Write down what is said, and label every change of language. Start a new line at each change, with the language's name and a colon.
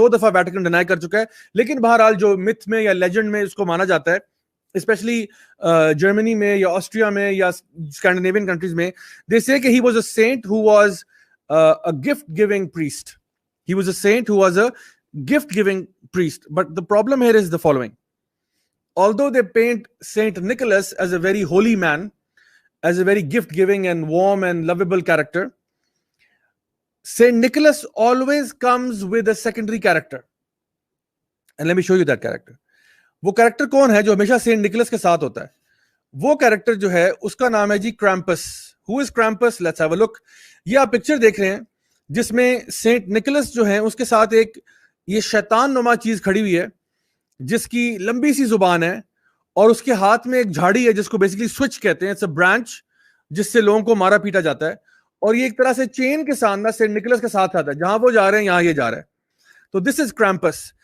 Urdu: 2 دفعہ Vatican deny کر چکا ہے, لیکن بہرحال جو متھ میں یا لیجنڈ میں اس کو مانا جاتا ہے, اسپیشلی جرمنی میں یا آسٹریا میں یا اسکینڈینیوین کنٹریز میں,
English: They say کہ he was a saint who was a gift giving priest. He was a saint who was a gift giving priest. But the problem here is the following. Although they paint Saint Nicholas as a very holy man, as a very gift-giving and warm and lovable character, Saint Nicholas always comes with a secondary character. And let me show you that character.
Urdu: وہ character کون ہے جو ہمیشہ Saint Nicolas کے ساتھ ہوتا ہے؟ وہ کریکٹر جو ہے اس کا نام ہے جی کرامپس.
English: Who is Krampus? Let's have a look.
Urdu: یہ آپ پکچر دیکھ رہے ہیں جس میں سینٹ نکولس جو ہے اس کے ساتھ ایک یہ شیطان نما چیز کھڑی ہوئی ہے جس کی لمبی سی زبان ہے, اور اس کے ہاتھ میں ایک جھاڑی ہے جس کو بیسکلی سوئچ کہتے ہیں.
English: it's a branch
Urdu: جس سے لوگوں کو مارا پیٹا جاتا ہے, اور یہ ایک طرح سے چین کے ساتھ سینٹ نکولس کے ساتھ آتا ہے, جہاں وہ جا رہے ہیں یہاں یہ جا رہا ہے. تو
English: This is Krampus.